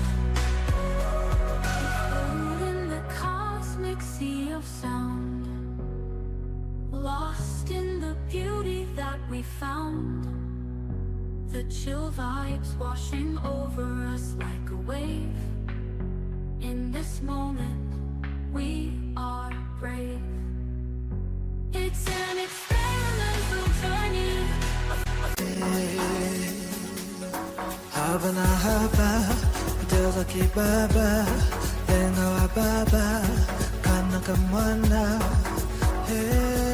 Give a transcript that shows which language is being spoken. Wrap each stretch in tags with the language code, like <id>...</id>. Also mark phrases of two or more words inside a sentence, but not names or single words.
<en>Float in the cosmic sea of sound, lost in the beauty that we found. The chill vibes washing over us like a wave. In this moment, we are brave. It's an experimental journey.</en> <sw>Haba na haba, Diyos akibaba, Tenga wa baba, Kana ka mwana, hey.</sw>